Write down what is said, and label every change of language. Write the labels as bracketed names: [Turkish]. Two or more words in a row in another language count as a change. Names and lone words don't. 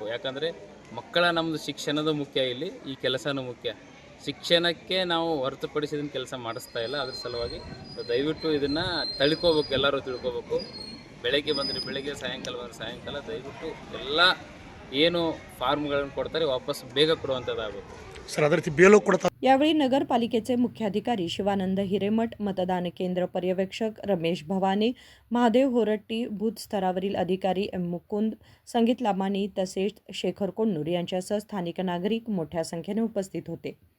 [Kannada] ಯಾಕಂದರೆ ಮಕ್ಕಳ ನಮ್ಮದು ಶಿಕ್ಷಣದ ಮುಖ್ಯ, ಇಲ್ಲಿ ಈ ಕೆಲಸನೂ ಮುಖ್ಯ. ಶಿಕ್ಷಣಕ್ಕೆ ನಾವು ಹೊರತುಪಡಿಸಿದ ಕೆಲಸ ಮಾಡಿಸ್ತಾ ಇಲ್ಲ. ಅದ್ರ ಸಲುವಾಗಿ ದಯವಿಟ್ಟು ಇದನ್ನು ತಿಳ್ಕೋಬೇಕು, ಎಲ್ಲರೂ ತಿಳ್ಕೋಬೇಕು. ಬೆಳಗ್ಗೆ ಬಂದರೆ ಬೆಳಗ್ಗೆ, ಸಾಯಂಕಾಲ ಬಂದರೆ ಸಾಯಂಕಾಲ ದಯವಿಟ್ಟು ಎಲ್ಲ ಏನು ಫಾರ್ಮ್ಗಳನ್ನು ಕೊಡ್ತಾರೆ ವಾಪಸ್ ಬೇಗ ಕೊಡುವಂಥದ್ದಾಗಬೇಕು ಸರ್. ಅದರ BLO ಕೊಡ್ತಾರೆ. [Marathi] यावेळी नगरपालिकेचे मुख्याधिकारी शिवानंद हिरेमठ, मतदान केंद्र पर्यवेक्षक रमेश भवानी, महादेव होरट्टी, बूथ स्तरावरील अधिकारी M मुकुंद, संगीत लामानी तसेच शेखर कोण्णूर यांच्यासह स्थानिक नागरिक मोठ्या संख्येने उपस्थित होते.